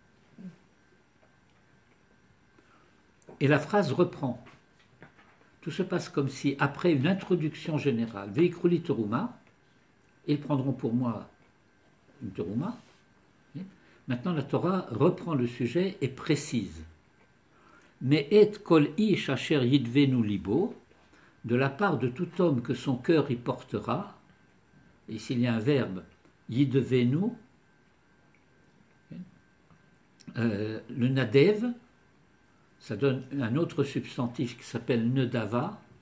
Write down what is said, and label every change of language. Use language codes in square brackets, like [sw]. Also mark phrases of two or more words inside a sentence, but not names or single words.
[fr] Et la phrase reprend. Tout se passe comme si, après une introduction générale, [he] ויקחו לי תרומה, [fr] ils prendront pour moi une terouma. Maintenant, la Torah reprend le sujet et précise. [he] Mais את כל איש אשר ידבנו לבו, [fr] de la part de tout homme que son cœur y portera, et s'il y a un verbe, yidvenu, le nadev, ça donne un autre substantif qui s'appelle nedava.